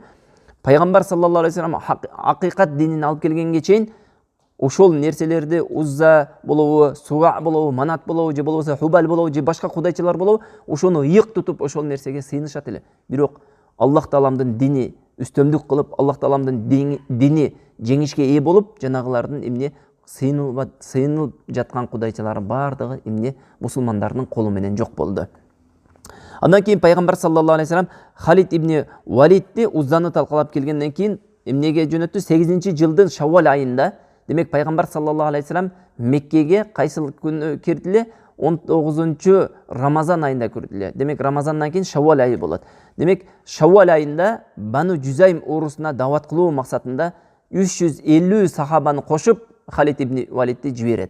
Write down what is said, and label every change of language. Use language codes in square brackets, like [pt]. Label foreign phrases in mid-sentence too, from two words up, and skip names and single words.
[ky] Пайгамбар [ar] صلى الله عليه وسلم [ky] акыйкат динин алып келгенге чейин ошол нерселерди Узза болобу, Суа болобу, Манат болобу, же болбосо Хубал болобу, же башка кудайчылар болобу, ошону ыйык тутуп ошол нерсеге сыйынышат эле. Бирок Аллах Тааламдын дини үстөмдүк кылып, Аллах Тааламдын дини жеңишке ээ болуп, жанагылардын эмне сыйынылып жаткан кудайчалары бардыгы эмне мусулмандардын колу менен жок болду. Андан кийин пайгамбар [ar] صلى الله عليه وسلم [ky] Халид ибн Валидти Узданы талкалап келгенден кийин эмнеге жөнөттү? 8-жылдын Шаввал айында. Демек пайгамбар [ar] صلى الله عليه وسلم [ky] Меккеге кайсыл күнү кирдиле? 19 Рамазан айында кирдиле. Демек Рамазандан кийин Шаввал айы болот. Демек Шаввал айында Бану Жузайм урусуна дават кылуу максатында 350 сахабаны кошуп Халид ибн Валидти жиберет.